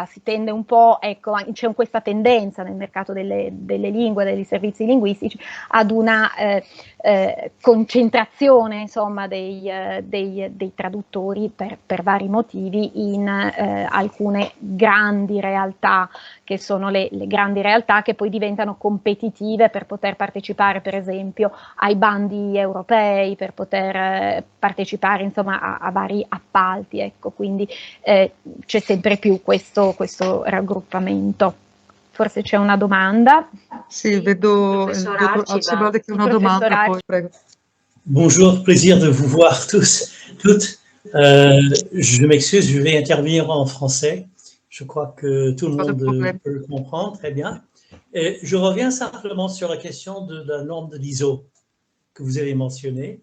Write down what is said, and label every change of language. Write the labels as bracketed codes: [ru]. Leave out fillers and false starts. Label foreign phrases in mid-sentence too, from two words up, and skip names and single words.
[it] Si tende un po', ecco, c'è questa tendenza nel mercato delle lingue, dei servizi linguistici, ad una concentrazione, insomma, dei traduttori per vari motivi in alcune grandi realtà, che sono le grandi realtà che poi diventano competitive per poter partecipare, per esempio, ai bandi europei, per poter partecipare, insomma, a vari appalti, ecco. Quindi c'è sempre più questo raggruppamento. forse c'è una domanda. Sì, vedo Professor Archibald che Sì, una domanda, professor poi prego. [fr] Bonjour, plaisir de vous voir tous, toutes. Je m'excuse, je vais intervenir en français. Je crois que tout le Pas de monde problème. peut le comprendre très bien. Et je reviens simplement sur la question de la norme de l'ISO que vous avez mentionnée.